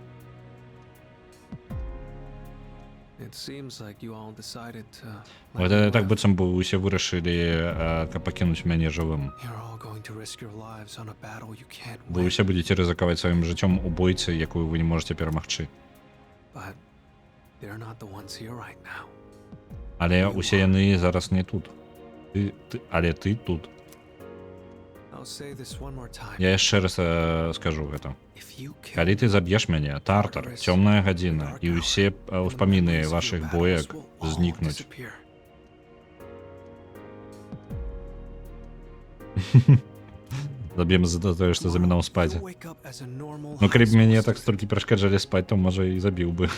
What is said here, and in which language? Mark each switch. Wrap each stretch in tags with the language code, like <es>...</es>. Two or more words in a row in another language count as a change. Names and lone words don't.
<be>Гэта так быццам бы усе вырашылі, каб пакінуць мяне жывым. Вы ўсе будзеце рызыкаваць сваім жыццём у бойцы, якую вы не можаце перамагчы. Але усе яны зараз не тут. Але ты тут.</be> <en>I'll say this one more time.</en> <be>Я яшчэ раз скажу гэта.</be> <en>If you kill</en> <be>Калі ты заб'еш мяне, Тартар, цёмная гадзіна і ўсе ўспаміны вашых боек знікнуць. Заб'ем за тое, што замінаў спаць. Ну калі б мяне так столькі перашкаджалі спаць, то можа і забіў бы.</be>